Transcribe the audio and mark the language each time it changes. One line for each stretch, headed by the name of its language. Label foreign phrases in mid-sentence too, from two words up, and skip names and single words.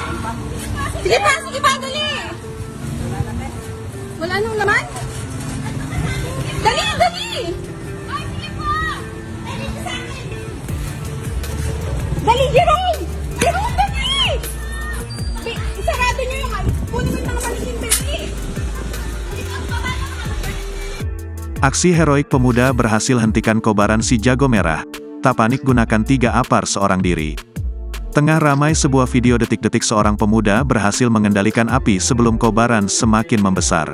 Filipino: Sige pa, dali! Wala nang laman? Dali! Ay, sige po! Dali sa akin! Dali, Jerome! Jerome, dali! Isarado niyo yung kunin mo yung mga maliking dali!
Indonesian: Aksi heroik pemuda berhasil hentikan kobaran si jago merah. Tak panik gunakan 3 apar seorang diri. Tengah ramai sebuah video detik-detik seorang pemuda berhasil mengendalikan api sebelum kobaran semakin membesar.